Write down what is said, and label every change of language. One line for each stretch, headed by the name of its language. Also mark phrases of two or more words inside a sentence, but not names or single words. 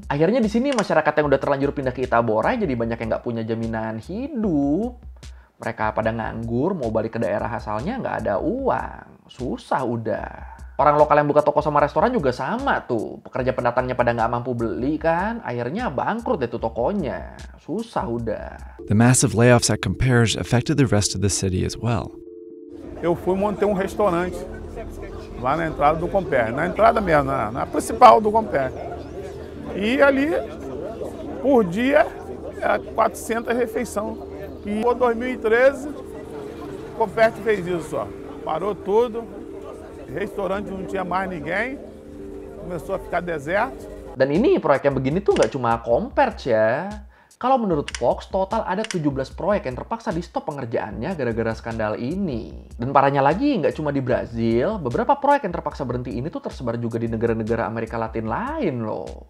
Indonesian: Akhirnya di sini masyarakat yang udah terlanjur pindah ke Itabora jadi banyak yang nggak punya jaminan hidup. Mereka pada nganggur, mau balik ke daerah asalnya nggak ada uang. Susah udah. Orang lokal yang buka toko sama restoran juga sama tuh. Pekerja pendatangnya pada nggak mampu beli kan, akhirnya bangkrut deh tuh tokonya. Susah udah.
English: The massive layoffs at Comperj affected the rest of the city as well.
Portuguese: Eu fui montei restaurante lá na entrada do Comperj, na entrada mesmo, na principal do Comperj. E ali, por dia, era 400 refeições. E em 2013, o Comperj fez isso, ó. Parou tudo. Restaurante não tinha mais ninguém, começou a ficar deserto.
Indonesian: Dan ini proyek yang begini tuh nggak cuma Comperj ya. Kalau menurut Fox, total ada 17 proyek yang terpaksa di stop pengerjaannya gara-gara skandal ini. Dan parahnya lagi, nggak cuma di Brazil, beberapa proyek yang terpaksa berhenti ini tuh tersebar juga di negara-negara Amerika Latin lain loh.